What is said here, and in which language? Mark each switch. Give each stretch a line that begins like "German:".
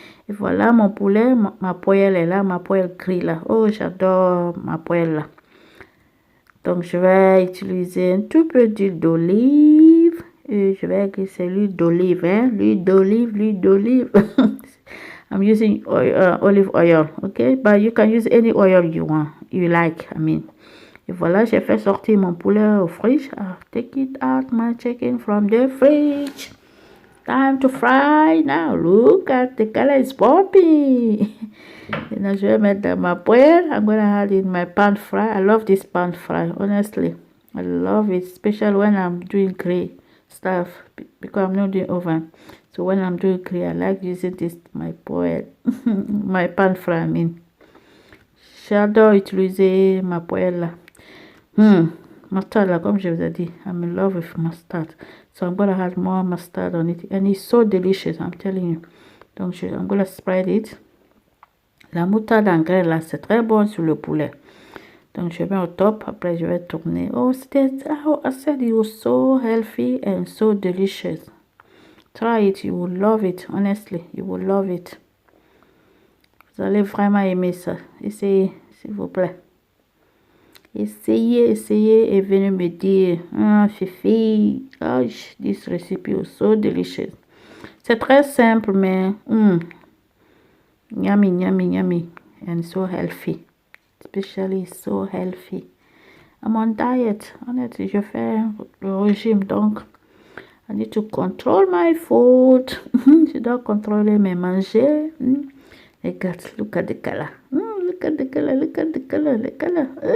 French: Et voilà mon poulet. Ma poêle est là. Ma poêle grille là. Oh, j'adore ma poêle là. Donc, je vais utiliser un tout peu d'huile d'olive. Et je vais glisser l'huile d'olive. Hein? L'huile d'olive, l'huile d'olive.
English: I'm using olive oil. Okay? But you can use any oil you like. I mean.
French: Et voilà, j'ai fait sortir mon poulet au fridge.
English: Take it out my chicken from the fridge. Time to fry now. Look at the color is popping. And now
French: je vais mettre dans ma poêle.
English: I'm gonna add in my pan fry. I love this pan fry, honestly. I love it, especially when I'm doing grill stuff because I'm not doing oven. So when I'm doing grill, I like using this my poêle, my pan fry. I mean,
French: j'adore utiliser ma poêle là.
English: Mustard, like
French: comme je vous ai dit,
English: I'm in love with mustard. So I'm gonna add more mustard on it. And it's so delicious, I'm telling you. Donc, I'm gonna spread it.
French: La moutarde en graines, là, c'est très bon sur le poulet. Donc, je mets au top. Après, je vais tourner.
English: Oh, I said it was so healthy and so delicious. Try it. You will love it. Honestly, you will love it.
French: Vous allez vraiment aimer ça. Essayez, s'il vous plaît. Essayez et venez me dire, Fifi,
English: this recipe was so delicious.
French: C'est très simple, mais
English: yummy, yummy, yummy, and so healthy. Especially so healthy. I'm on diet.
French: Honnêtement, je fais le régime, donc
English: I need to control my food.
French: Je dois contrôler mes manger. Regarde,
English: look at the color. Look at the color, look at the color, the color.